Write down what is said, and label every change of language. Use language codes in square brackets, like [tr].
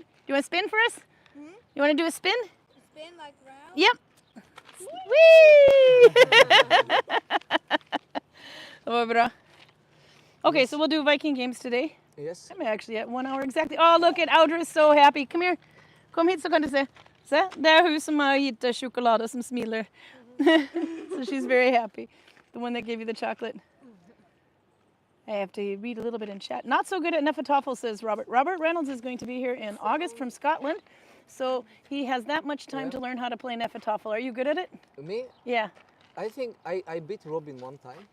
[en] Do you want to spin for us? You want to do a spin? Spin like round. Yep. Whee! [sv] Det var bra. [en] Okay, so we'll do Viking games today. Yes. I'm actually at 1 hour exactly. Oh, look at Audra is so happy. Come here. [sv] Kom hit så kan du se. Se, det är hon som har gett choklad som smiler. [en] So she's very happy. The one that gave you the chocolate. I have to read a little bit in chat. Not so good at Nefatafel, says Robert. Robert Reynolds is going to be here in August from Scotland. So he has that much time to learn how to play Nefatafel. Are you good at it? Me? Yeah. I think I beat Robin one time.